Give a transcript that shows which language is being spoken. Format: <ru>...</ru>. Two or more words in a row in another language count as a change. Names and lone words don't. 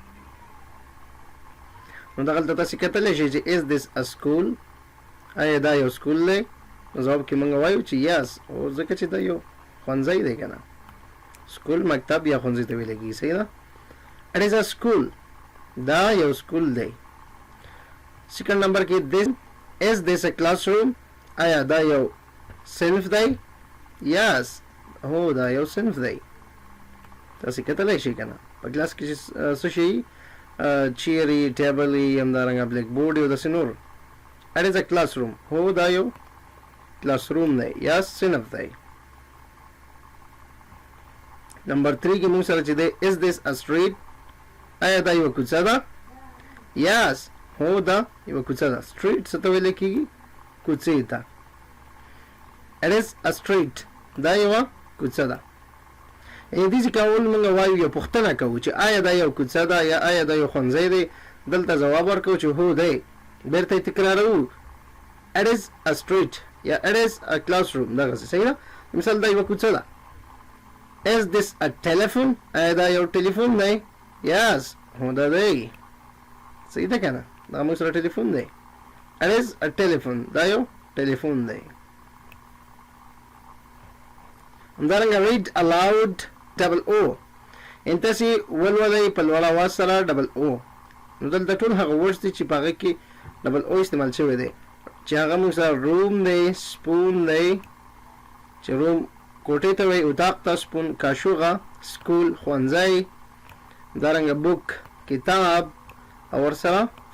<ps>نو دغلته تاسې کتلی شئ چې</ps> <en>is this a school,</en> <ps>آیا دا یو سکول دی؟ نو ځواب کې موږ وایو چې یس، او ځکه چې دا یو ښوونځی دی که نه. سکول مکتب یا ښوونځي ته ویلی کېږي. صحیح ده.</ps> <en>it is a school</en> <ps>دا یو سکول دی.</ps> <en>second number</en> <ps>کې</ps> <en>this is this a classroom,</en> <ps>آیا دا یو صنف دی؟ Yes, هو دا یو صنف دی. تاسې کتلی شئ که نه په کلاس کې چې څه شي چیر یي ټیبل یي همدارنګه بلیک بورډ یي او داسې نور.</ps> <en>It is a classroom.</en> <ps>هو دا یو classroom دی یا صنف دی. نمبر 3 کې موږ سره چې دی</ps> <en>is this a street؟</en> <ps>آیا دا یوه کوڅه ده؟ Yes. هو دا یوه کوڅه ده. street څه ته ویلی کېږي؟ کوڅې ته. It is a street. دا یوه کوڅه ده. یعنې داسې کول موږ وایو یو پوښتنه کوو چې آیا دا یو کوڅه ده یا آیا دا یو ښوونځی دی. دلته ځواب ورکوو چې هو دی. بیرته یې تکراروو</ps> <en>it is a street</en> <ps>یا</ps> <en>it is a classroom.</en> <ps>دغسې صحیح ده. مثال دا یوه کوڅه ده. is this a telephone؟ آیا دا یو ټلیفون دی؟ yes. هو دا دی. صحیح ده که نه. دا موږ سره ټلیفون دی. it is a telephone. دا یو ټلیفون دی. همدارنګه</ps> <en>read aloud double o.</en> <ps>ان تاسې ولولئ په لوړ اواز سره</ps> <en>double o.</en> <ps>نو دلته ټول هغه ورډز دي چې په هغه کې double o استعمال شوی دی چې هغه موږ سره روم دی، سپون دی چې روم کوټې ته وایي، اتاق ته، سپون کاشوغه، سکول ښوونځی، همدارنګه بوک کتاب او ورسره فوټ.</ps>